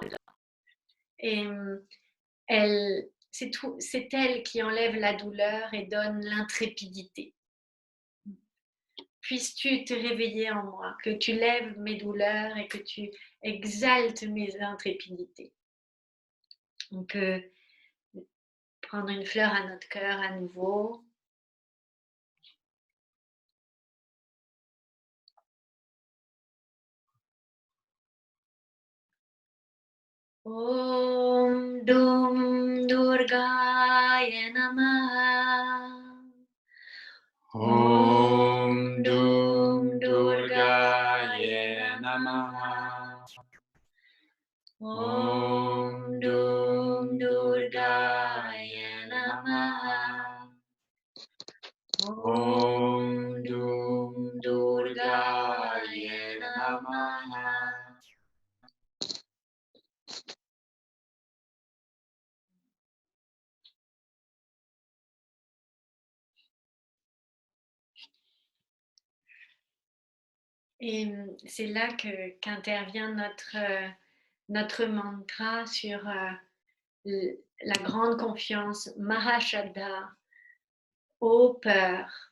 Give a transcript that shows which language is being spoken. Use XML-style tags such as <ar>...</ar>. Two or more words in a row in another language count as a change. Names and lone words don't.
<fr>Et c'est elle qui enlève la douleur et donne l'intrépidité. Puisses-tu te réveiller en moi, que tu lèves mes douleurs et que tu exaltes mes intrépidités. On peut prendre une fleur à notre cœur à nouveau.</fr> <sa>ओम् दुं दुर्गायै नमः. ओम् दुं दुर्गायै नमः. ओम् दुं दुर्गायै नमः. ओम् दुं दुर्गायै नमः.</sa> <fr>Et c'est là qu'intervient notre mantra sur la grande confiance, Mahashadha, ô peur.</fr>